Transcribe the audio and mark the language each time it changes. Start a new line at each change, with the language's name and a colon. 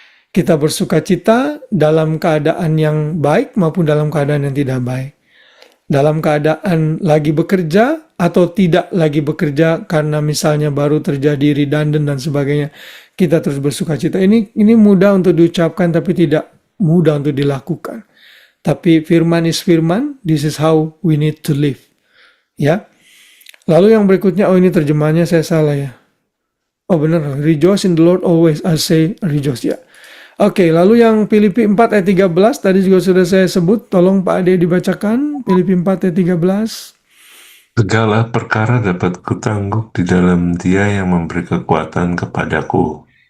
Indonesian: Kita bersukacita dalam keadaan yang baik maupun dalam keadaan yang tidak baik. Dalam keadaan lagi bekerja atau tidak lagi bekerja karena misalnya baru terjadi redundant dan sebagainya, kita terus bersukacita. Ini mudah untuk diucapkan tapi tidak mudah untuk dilakukan. Tapi firman
English: is firman, this is how we need to live.
Indonesian: Ya. Lalu yang berikutnya, ini terjemahannya saya salah ya. Oh benar,
English: rejoice in the Lord always, I say rejoice
Indonesian: ya. Oke, lalu yang Filipi 4 ayat 13 tadi juga sudah saya sebut, tolong Pak Ade dibacakan Filipi 4 ayat 13. Segala perkara dapat kutangguk di dalam Dia yang memberi kekuatan kepadaku.